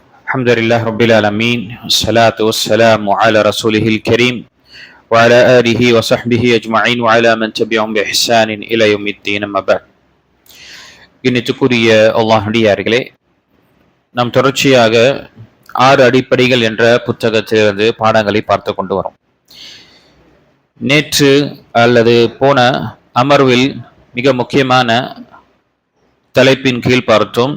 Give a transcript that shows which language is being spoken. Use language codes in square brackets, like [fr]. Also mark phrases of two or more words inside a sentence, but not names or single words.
[ar] الحمد لله رب العالمين والصلاة والسلام على رسوله الكريم وعلى آله وصحبه أجمعين وعلى من تبعهم بإحسان إلى يوم الدين أما بعد. [ta] இன்னித்துக்குரிய அல்லாஹ்விடியார்களே, நாம் தொடர்ச்சியாக 6 அடிப்படைகள் என்ற புத்தகத்திலிருந்து பாடங்களை பார்த்து கொண்டு வரோம். நேற்று அல்லது போன அமர்வில் மிக முக்கியமான தலைப்பின் கீழ் பார்த்தோம்.